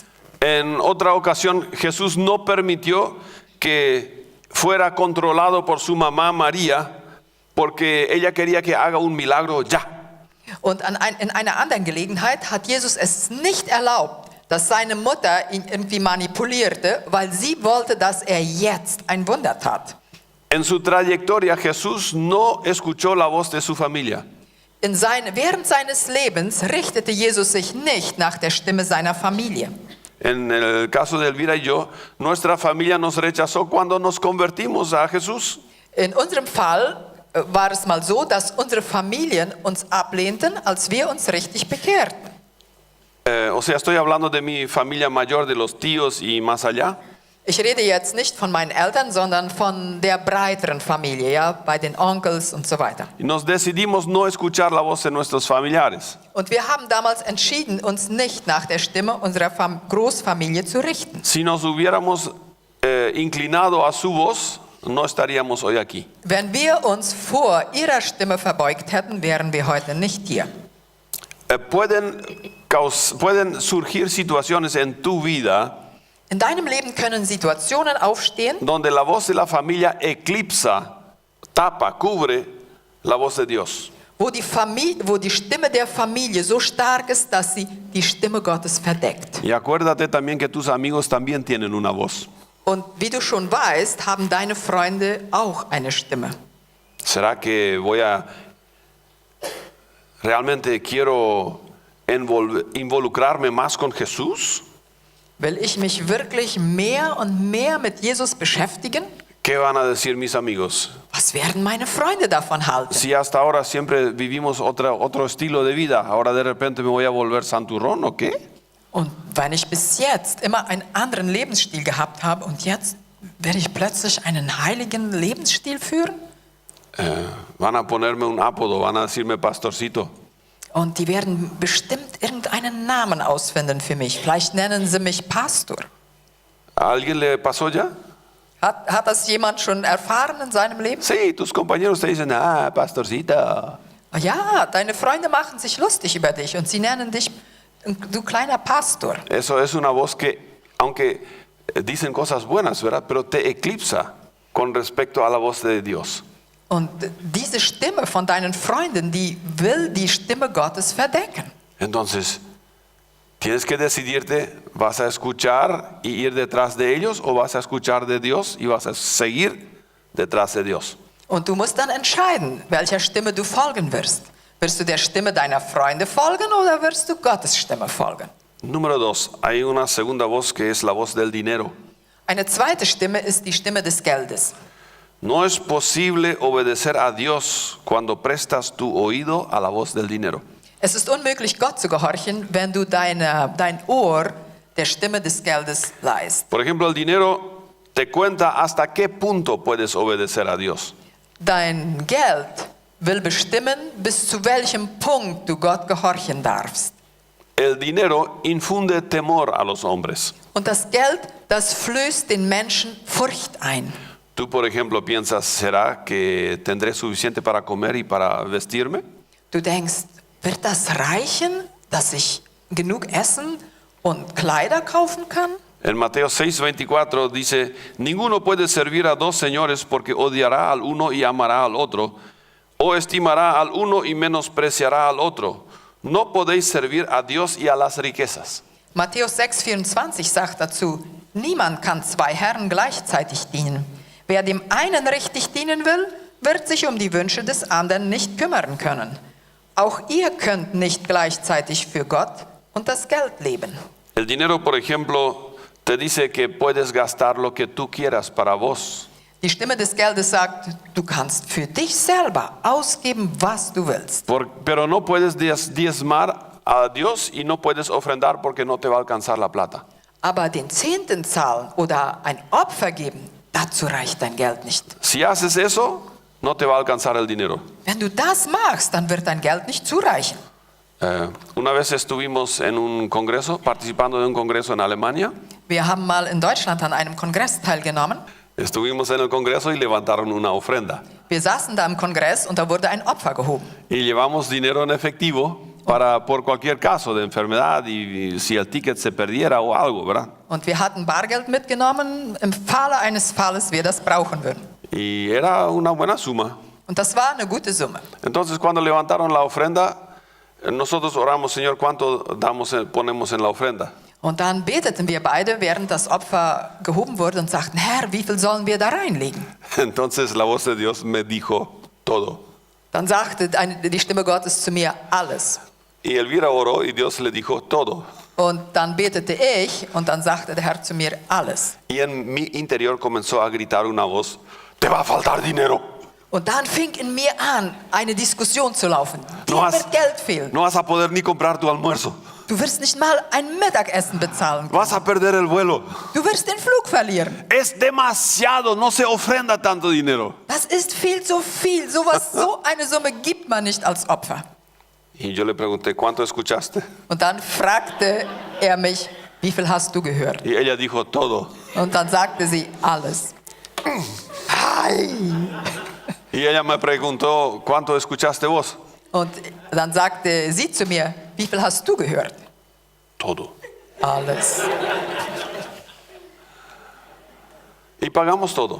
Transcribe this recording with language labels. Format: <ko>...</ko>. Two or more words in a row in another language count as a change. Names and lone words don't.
<es>En otra ocasión, Jesús no permitió que fuera controlado por su mamá María, porque ella quería que haga un milagro ya.</es> <de>Und in einer anderen Gelegenheit hat Jesus es nicht erlaubt, dass seine Mutter ihn irgendwie manipulierte, weil sie wollte, dass er jetzt ein Wunder tat.</de> <es>En su trayectoria, Jesús no escuchó la voz de su familia.</es> <de>Während seines Lebens richtete Jesus sich nicht nach der Stimme seiner Familie.</de> <es>En el caso de Elvira y yo, nuestra familia nos rechazó cuando nos convertimos a Jesús.</es> <de>In unserem Fall war es mal so, dass unsere Familien uns ablehnten, als wir uns richtig bekehrten.</de> <es>O sea, estoy hablando de mi familia mayor, de los tíos y más allá.</es> <de>Ich rede jetzt nicht von meinen Eltern, sondern von der breiteren Familie, ja, bei den Onkels und so weiter.</de> <es>Y nos decidimos no escuchar la voz de nuestros familiares.</es> <de>Und wir haben damals entschieden, uns nicht nach der Stimme unserer Großfamilie zu richten.</de> <es>Si nos hubiéramos inclinado a su voz, no estaríamos hoy aquí.</es> <de>Wenn wir uns vor ihrer Stimme verbeugt hätten, wären wir heute nicht hier.</de> <es>Pueden surgir situaciones en tu vida</es> <de>In deinem Leben können Situationen aufstehen,</de> <es>donde la voz de la familia eclipsa, tapa, cubre la voz de Dios.</es> <de>wo die Stimme der Familie so stark ist, dass sie die Stimme Gottes verdeckt.</de> <es>Y acuérdate también que tus amigos también tienen una voz.</es> <de>Und wie du schon weißt, haben deine Freunde auch eine Stimme.</de> <es>¿Será que realmente quiero involucrarme más con Jesús?</es> <de>Will ich mich wirklich mehr und mehr mit Jesus beschäftigen?</de> <es>¿Qué van a decir mis amigos?</es> <de>Was werden meine Freunde davon halten?</de> <es>Si hasta ahora siempre vivimos otro estilo de vida, ahora de repente me voy a volver santurrón, ¿o qué?</es> <de>Und wenn ich bis jetzt immer einen anderen Lebensstil gehabt habe und jetzt werde ich plötzlich einen heiligen Lebensstil führen?</de> <es>Van a ponerme un apodo, van a decirme pastorcito.</es> <de>Und die werden bestimmt irgendeinen Namen ausfinden für mich. Vielleicht nennen sie mich Pastor.</de> <es>¿A alguien le pasó ya?</es> <de>Hat das jemand schon erfahren in seinem Leben?</de> <es>Sí, tus compañeros te dicen, pastorcito.</es> <de>Ja, deine Freunde machen sich lustig über dich und sie nennen dich du kleiner Pastor.</de> <es>Eso es una voz que, aunque dicen cosas buenas, ¿verdad? Pero te eclipsa con respecto a la voz de Dios.</es> <de>Und diese Stimme von deinen Freunden, die will die Stimme Gottes verdecken.</de> <es>Entonces, tienes que decidirte, ¿vas a escuchar y ir detrás de ellos o vas a escuchar de Dios y vas a seguir detrás de Dios?</es> <de>Und du musst dann entscheiden, welcher Stimme du folgen wirst. Wirst du der Stimme deiner Freunde folgen oder wirst du Gottes Stimme folgen?</de> <es>Número 2, hay una segunda voz que es la voz del dinero.</es> <de>Eine zweite Stimme ist die Stimme des Geldes.</de> <es>No es posible obedecer a Dios cuando prestas tu oído a la voz del dinero.</es> <de>Es ist unmöglich, Gott zu gehorchen, wenn du dein Ohr der Stimme des Geldes leihst.</de> <es>Por ejemplo, el dinero te cuenta hasta qué punto puedes obedecer a Dios.</es> <de>Dein Geld will bestimmen, bis zu welchem Punkt du Gott gehorchen darfst.</de> <es>El dinero infunde temor a los hombres.</es> <de>Und das Geld, das flößt den Menschen Furcht ein.</de> <es>Tú, por ejemplo, piensas, ¿será que tendré suficiente para comer y para vestirme?</es> <de>Du denkst, wird das reichen, dass ich genug Essen und Kleider kaufen kann?</de> <es>En Mateo 6:24 dice, ninguno puede servir a dos señores porque odiará al uno y amará al otro, o estimará al uno y menospreciará al otro. No podéis servir a Dios y a las riquezas.</es> <de>Matthäus 6,24 sagt dazu, niemand kann zwei Herren gleichzeitig dienen. Wer dem einen richtig dienen will, wird sich um die Wünsche des anderen nicht kümmern können. Auch ihr könnt nicht gleichzeitig für Gott und das Geld leben.</de> <es>El dinero, por ejemplo, te dice que puedes gastar lo que tú quieras para vos.</es> <de>Die Stimme des Geldes sagt, du kannst für dich selber ausgeben, was du willst.</de> <es>Pero no puedes diezmar a Dios y no puedes ofrendar porque no te va a alcanzar la plata.</es> <de>Aber den Zehnten zahlen oder ein Opfer geben, dazu reicht dein Geld nicht.</de> <es>Si haces eso, no te va a alcanzar el dinero.</es> <de>Wenn du das machst, dann wird dein Geld nicht zureichen.</de> <es>Una vez estuvimos en un congreso, participando de un congreso en Alemania.</es> <de>Wir haben mal in Deutschland an einem Kongress teilgenommen.</de> <es>Estuvimos en el congreso y levantaron una ofrenda.</es> <de>Wir saßen da im Kongress und da wurde ein Opfer gehoben.</de> <es>Y llevamos dinero en efectivo por cualquier caso de enfermedad y si el ticket se perdiera o algo, ¿verdad?</es> <de>Und wir hatten Bargeld mitgenommen, im Falle eines Falles wir das brauchen würden.</de> <es>Y era una buena suma.</es> <de>Und das war eine gute Summe.</de> <es>Entonces cuando levantaron la ofrenda, nosotros oramos, Señor, ¿cuánto ponemos en la ofrenda?</es> <de>Und dann beteten wir beide, während das Opfer gehoben wurde und sagten, Herr, wie viel sollen wir da reinlegen?</de> <es>Entonces la voz de Dios me dijo todo.</es> <de>Dann sagte die Stimme Gottes zu mir, alles.</de> <es>Y Elvira oró y Dios le dijo todo.</es> <de>Und dann betete ich und dann sagte der Herr zu mir, alles.</de> <es>Y en mi interior comenzó a gritar una voz, te va a faltar dinero. Und dann fing in mir an, eine Diskussion zu laufen.</es> <de>Dir</de> <es>No</es> <de>wird Geld fehlen.</de> <es>no vas a poder ni comprar tu almuerzo.</es> <de>Du wirst nicht mal ein Mittagessen bezahlen.</de> <es>Vas a perder el vuelo.</es> <de>Du wirst den Flug verlieren.</de> <es>Es demasiado, no se ofrenda tanto dinero.</es> <de>Das ist viel zu viel. So eine Summe gibt man nicht als Opfer.</de> <es>Y yo le pregunté, ¿cuánto escuchaste?</es> <de>Und dann fragte er mich, wie viel hast du gehört?</de> <es>Y ella dijo, todo.</es> <de>Und dann sagte sie, alles.</de> <es>Y ella me preguntó, ¿cuánto escuchaste vos?</es> <de>Und dann sagte sie zu mir, wie viel hast du gehört?</de> <es>Todo.</es> <de>Alles.</de> <es>Y pagamos todo.</es>